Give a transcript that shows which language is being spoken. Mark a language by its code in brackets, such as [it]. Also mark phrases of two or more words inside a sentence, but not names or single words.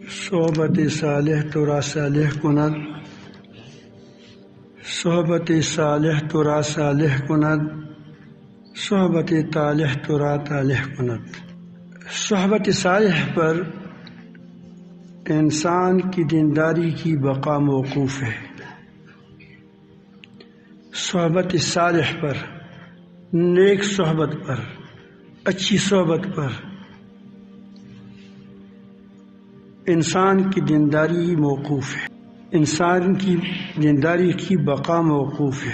[fa] صحبت صالح ترا صالح کند، صحبت صالح ترا صالح کند، صحبت طالح ترا طالح کند۔ [ur] صحبت صالح پر انسان کی دینداری کی بقا موقوف ہے۔ صحبت صالح پر، نیک صحبت پر، اچھی صحبت پر انسان کی دینداری موقوف ہے، انسان کی دینداری کی بقا موقوف ہے۔